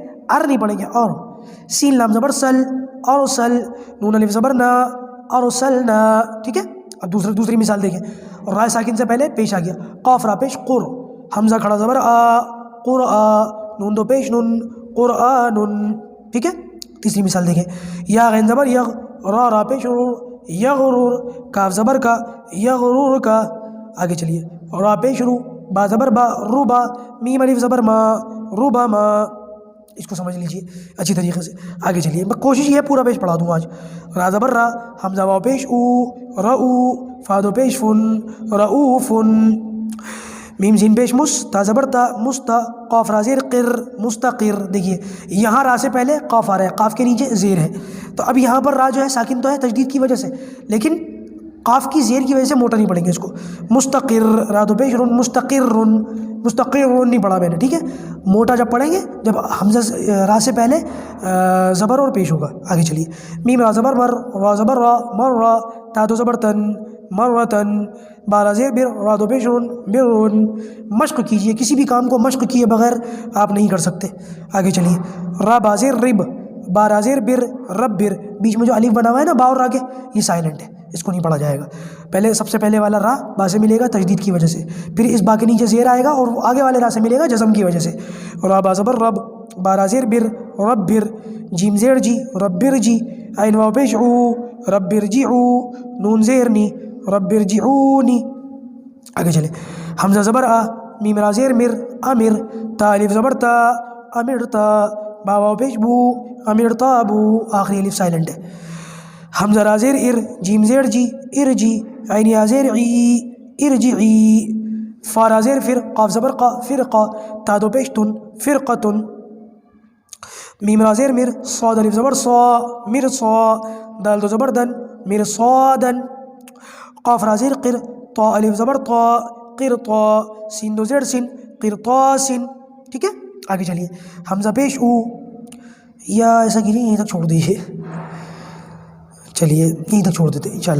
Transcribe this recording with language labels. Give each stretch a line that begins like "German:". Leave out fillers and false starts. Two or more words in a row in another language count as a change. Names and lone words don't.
Urdu: ار نہیں پڑھیں گے، اور سین لام زبر سل، اور سل، نون الف زبر نا، اور سل نا، ٹھیک ہے؟ اب دوسری مثال دیکھیں، اور رائے ساکن سے پہلے پیش آ گیا، قاف را پیش قر، حمزہ کھڑا زبر آ، قر آ، نون دو پیش نون، قرآن، ٹھیک ہے؟ تیسری مثال دیکھیں، یا غین زبر یغ، را پیش رور، یغرور، کاف زبر کا، یغرور کا۔ آگے چلیے، را پیش رو، با زبر با، روبا، میم الف زبر ما، روبا ما۔ اس کو سمجھ لیجیے اچھی طریقے سے۔ آگے چلیے، میں کوشش یہ ہے پورا پیش پڑھا دوں آج۔ را زبر را، حمزہ واو پیش او، رؤ، فادو پیش فن، رؤوفن، میم زین پیش مس، تا زبر تا، مستا، قاف را زیر قر، مستقر۔ دیکھیے یہاں را سے پہلے قاف آ رہا ہے، قاف کے نیچے زیر ہے، تو اب یہاں پر را جو ہے ساکن تو ہے تشدید کی وجہ سے، لیکن قاف کی زیر کی وجہ سے موٹا نہیں پڑھیں گے اس کو۔ مستقر، را دو پیش رن، مستقر، مستقر نہیں پڑھا میں نے، ٹھیک ہے؟ موٹا جب پڑھیں گے جب حمزہ را سے پہلے زبر اور پیش ہوگا۔ آگے چلیے، میم را زبر مر، را زبر را، مر را، تا دو زبر تن، مرتن، بارہ زیر بر، را دو پیش رن، برن۔ مشق کیجئے، کسی بھی کام کو مشق کیے بغیر آپ نہیں کر سکتے۔ آگے چلیے، را بازیر رب، بارہ زیر بر، رب بر، بیچ میں جو الف بنا ہوا ہے نا با اور را کے، یہ سائلنٹ ہے، اس کو نہیں پڑھا جائے گا۔ پہلے سب سے پہلے والا را با سے ملے گا تشدید کی وجہ سے، پھر اس با کے نیچے زیر آئے گا، اور آگے والے را سے ملے گا جزم کی وجہ سے۔ را با زبر رب، بارہ زیر بر، رب بر، جیم زیر جی، رب بر جی، عین واو پیش عو، رب ارجعو، نون زیر نی،
Arabic: رب ارجعونی۔
Urdu: آگے چلے، حمزہ زبر آ، میم را زیر مر امر، تا الف زبر تا امرتا، با واو پیش بو امرتابو، آخری الف سائلنٹ ہے. حمزہ را زیر ار، جیم زیر جی ارجی، عین یا زیر عی ارجعی، فا را زیر فر، قاف زبر قا فرقا، تا دو پیش تن فرقتن، میم را زیر مر، صاد الف زبر صا مرصا، دال دو زبر دن مرصادن، قاف را زیر قر، طا الف زبر طا قرطا، سین دو زیر سن قرطاسن. ٹھیک ہے آگے چلیے. حمزہ پیش او، یا ایسا کیجیے یہیں تک چھوڑ دیجیے، چلیے یہیں تک چھوڑ دیتے انشاءاللہ.